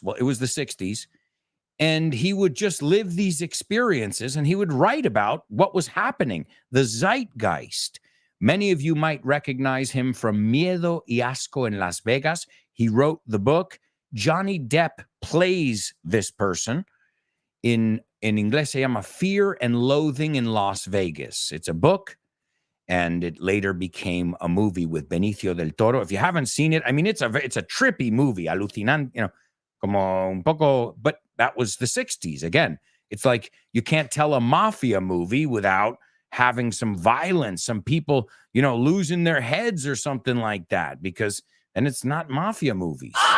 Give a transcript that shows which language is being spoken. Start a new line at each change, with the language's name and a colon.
English: Well, it was the 60s. And he would just live these experiences. And he would write about what was happening. The zeitgeist. Many of you might recognize him from Miedo y Asco in Las Vegas. He wrote the book. Johnny Depp plays this person in
Spanish: in inglés se llama Fear and Loathing in Las Vegas.
English: It's a book, and it later became a movie with Benicio del Toro. If you haven't seen it, I mean, it's a trippy movie,
Spanish: alucinante,
English: you know,
Spanish: como un poco,
English: but that was the 60s. Again, it's like you can't tell a mafia movie without having some violence, some people, you know, losing their heads or something like that, because then it's not mafia movies.